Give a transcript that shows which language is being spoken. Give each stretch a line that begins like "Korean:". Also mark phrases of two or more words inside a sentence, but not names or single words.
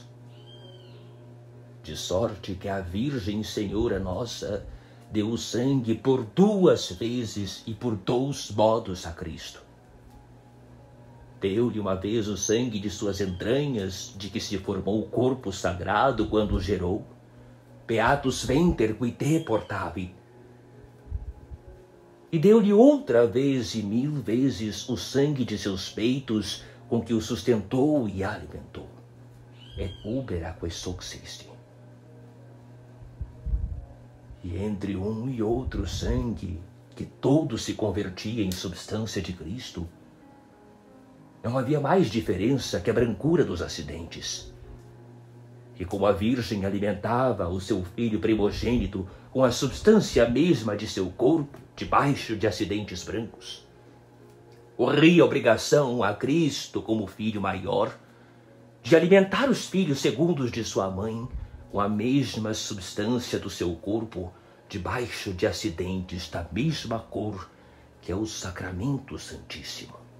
Portuguese: De sorte que a Virgem Senhora Nossa deu o sangue por 2 vezes e por 2 modos a Cristo. Deu-lhe uma vez o sangue de suas entranhas, de que se formou o corpo sagrado quando o gerou.
Latin: Beatus venter qui te portavi.
Portuguese: E deu-lhe outra vez e 1000 vezes o sangue de seus peitos, com que o sustentou e alimentou.
Latin: Et ubera quae succisti.
Portuguese: E entre um e outro sangue, que todo se convertia em substância de Cristo, não havia mais diferença que a brancura dos acidentes. E como a Virgem alimentava o seu filho primogênito com a substância mesma de seu corpo, debaixo de acidentes brancos, corria a obrigação a Cristo, como filho maior, de alimentar os filhos segundos de sua mãe com a mesma substância do seu corpo, debaixo de acidentes da mesma cor que é o Sacramento Santíssimo.